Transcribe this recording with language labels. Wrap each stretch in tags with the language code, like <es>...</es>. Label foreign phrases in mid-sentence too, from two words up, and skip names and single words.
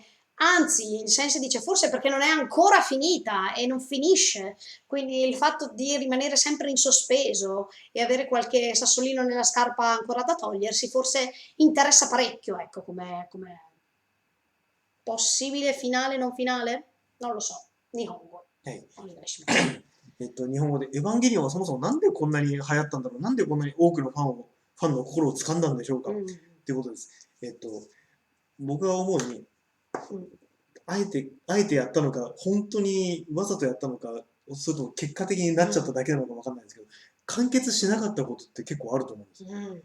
<it>Anzi, il senso dice forse perché non è ancora finita e non finisce, quindi il fatto di rimanere sempre in sospeso e avere qualche sassolino nella scarpa ancora da togliersi forse interessa parecchio, ecco, come possibile finale, non finale? Non lo so.</it> <ja>日本語お願いします。日本語でエヴァンゲリオンはそもそもなんでこんなに流行ったんだろう、なんでこんなに多くのファンの心を掴んだんでしょうか、っていうことです。僕が思うに、あえてやったのか、本当にわざとやったのか、それとも結果的になっちゃっただけなのかわかんないんですけど、完結しなかったことって結構あると思うんです。</ja>